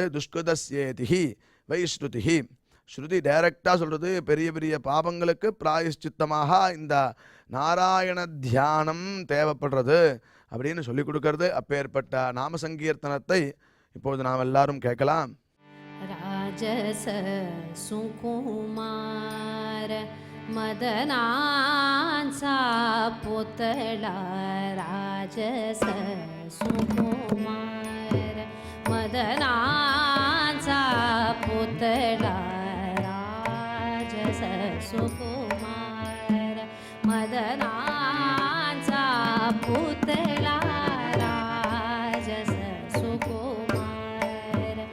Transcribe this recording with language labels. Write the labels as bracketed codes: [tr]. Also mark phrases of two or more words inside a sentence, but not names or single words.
[sa] दुष्कृतस्येतिहि वैश्रुतिहि, [ta] ஸ்ருதி டைரக்டாக சொல்கிறது. பெரிய பெரிய பாபங்களுக்கு பிராயஷ்சித்தமாக இந்த நாராயண தியானம் தேவைப்படுறது அப்படின்னு சொல்லி கொடுக்கறது. அப்பேற்பட்ட நாம சங்கீர்த்தனத்தை இப்பொழுது நாம் எல்லாரும் கேட்கலாம். [mr] राजस सुकुमार मदनांचा पुतळा, राजस सुकुमार मदनांचा पुतळा, राजस सुकुमार मदनांचा पुतळा, राजस सुकुमार